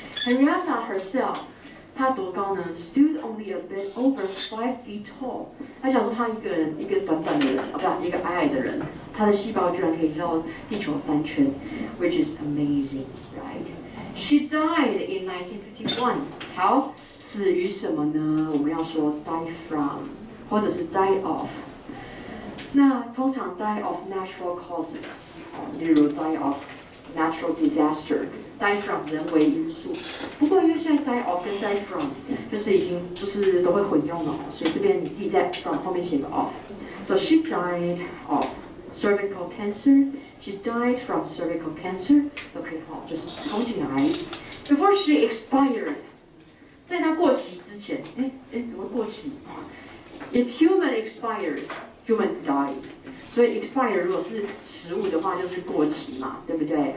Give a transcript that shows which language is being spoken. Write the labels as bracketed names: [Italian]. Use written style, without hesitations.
[English] Henrietta herself， [Chinese] 她多高呢 [English] ？Stood only a bit over 5 feet tall。 [Chinese] 她想说她一个人，一个短短的人，不，一个矮矮的人，她的细胞居然可以绕地球3圈 ， [English] which is amazing, right? She died in 1951。 [Chinese] 好，死于什么呢？我们要说 die from， 或者是 die of。 那通常 [English] die of natural causes， [Chinese] 例如 [English] die of natural disaster， [Chinese] die from 人为因素。不过因为现在 die of 跟 die from 就是已经就是都会混用了，所以这边你自己在 from 后面写个 of。 [English] So she died of cervical cancer. She died from cervical cancer. [Chinese] OK， 好，就是子宫颈癌。 [English] Before she expired， [Chinese] 在她过期之前，怎么过期？ [English] If human expires。Human died， [Chinese] 所以 expire 如果是食物的话，就是过期嘛，对不对？